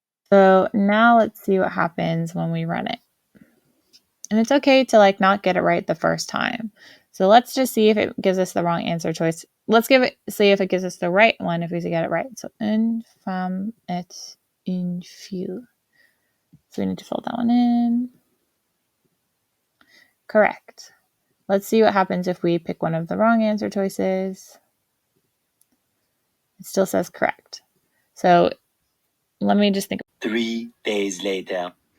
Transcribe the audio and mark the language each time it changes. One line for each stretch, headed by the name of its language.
English: So now let's see what happens when we run it. And it's okay to like not get it right the first time. So let's just see if it gives us the wrong answer choice. Let's see if it gives us the right one if we get it right.
French: So une femme est une fille.
English: So we need to fill that one in. Correct. Let's see what happens if we pick one of the wrong answer choices. It still says correct. So let me just think. 3 days later.